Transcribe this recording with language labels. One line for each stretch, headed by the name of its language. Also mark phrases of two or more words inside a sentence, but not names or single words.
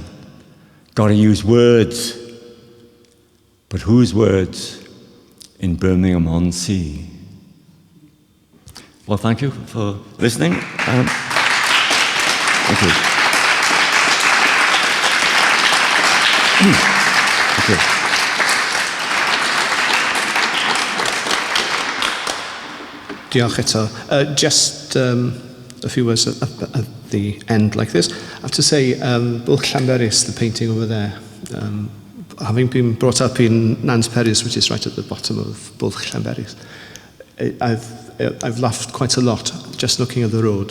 English: Gotta use words. But whose words? In Birmingham-on-Sea." Well, thank you for listening. Thank you. Thank you.
Welsh: Diolch eto.
English: Just a few words at the end like this. I have to say, Bwlch Llanberis, the painting over there, having been brought up in Nant Peris, which is right at the bottom of Bwlch Llanberis, I've laughed quite a lot just looking at the road.